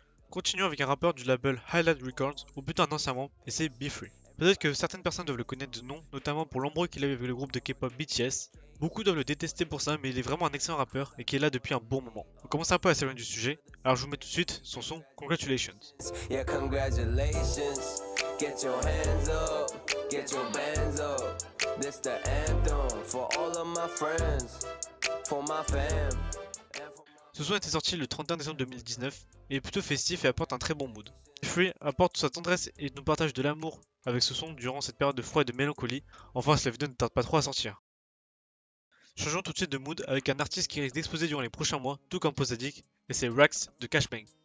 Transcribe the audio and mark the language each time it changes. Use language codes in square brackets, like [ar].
[fr] Continuons avec un rappeur du label Highlight Records, ou plutôt un ancien membre, et c'est Be Free. Peut-être que certaines personnes doivent le connaître de nom, notamment pour l'embrouille qu'il avait avec le groupe de K-pop BTS. Beaucoup doivent le détester pour ça, mais il est vraiment un excellent rappeur et qui est là depuis un bon moment. On commence un peu à s'éloigner du sujet, alors je vous mets tout de suite son son Congratulations. [en] Yeah, congratulations. Get your hands up, get your bands up. This the anthem for all of my friends, for my fam. [fr] Ce son a été sorti le 31 décembre 2019 et est plutôt festif et apporte un très bon mood. Free apporte sa tendresse et nous partage de l'amour avec ce son durant cette période de froid et de mélancolie. Enfin, la vidéo ne tarde pas trop à sortir. Changeons tout de suite de mood avec un artiste qui risque d'exploser durant les prochains mois, tout comme Posadik, et c'est Rax de Cash Bang.